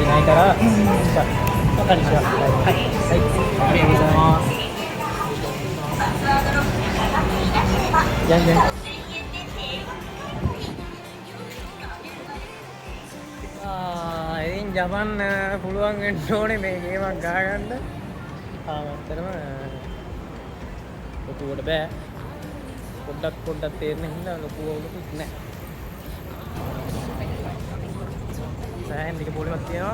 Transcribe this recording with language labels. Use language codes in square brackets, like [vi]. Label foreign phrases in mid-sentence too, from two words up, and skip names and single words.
[ja] からじゃあ分かりました。はい、ありがとうございます。じゃんじゃん。 [si] ඉතින් ජපන් පුළුවන් වෙන්න ඕනේ මේ ගේමක් ගහගන්න. තාමතරම ලොකුවට බෑ. පොඩ්ඩක් තේරෙන හින්දා ලොකු වුණුත් නෑ. සෑහෙන ටික පොලිමක් තියෙනවා.